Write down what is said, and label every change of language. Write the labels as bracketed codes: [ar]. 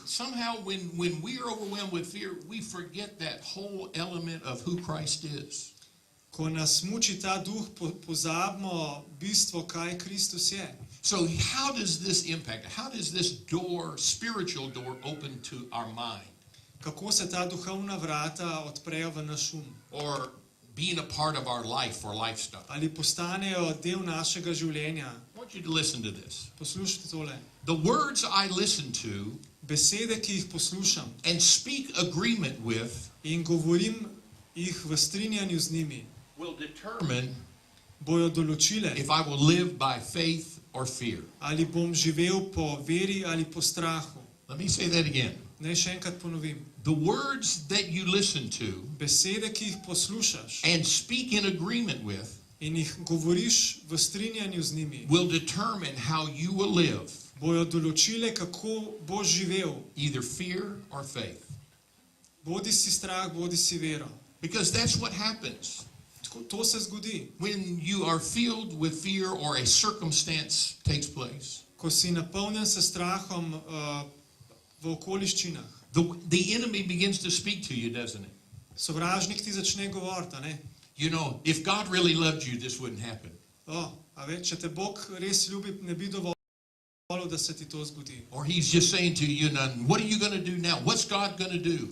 [en] Somehow when we are overwhelmed with fear, we forget that whole element of who Christ is. [sl] Ko nas muči ta duh, pozabimo bistvo, kaj Kristus je. [en] So how does this impact? How does this door, spiritual door, open to our mind? [sl] Kako se ta duhovna vrata odprejo v naš um? [en] Or being a part of our life or lifestyle? [sl] Ali postanejo del našega življenja? [en] I want you to listen to this. [sl] Poslušajte tole. [en] The words I listen to [sl] Besede, ki jih poslušam [en] and speak agreement with [sl] in govorim jih v strinjanju z njimi, [en] will determine [sl] bojo določile, [en] if I will live by faith or fear. [sl] ali bom živel po veri ali po strahu. [en] Let me say that again. [sl] Naj še enkrat ponovim. [en] The words that you listen to [sl] Besede, ki jih poslušaš [en] and speak in agreement with [sl] in jih govoriš v strinjanju z njimi, [en] will determine how you will live, [sl] bojo določile, kako boš živel. [en] either fear or faith. [sl] Bodi si strah, bodi si vero. [en] Because that's what happens [sl] To se zgodi. [en] when you are filled with fear or a circumstance takes place. [sl] Ko si napolnjen s strahom v okoliščinah, [en] The enemy begins to speak to you, doesn't it? [sl] sovražnik ti začne govoriti, a ne? [en] You know, if God really loved you, this wouldn't happen. [sl] A ve, če te Bog res ljubi, ne bi dovolil, da se ti to zgodi. [en] Or he's just saying to you, what are you going to do now? What's God going to do?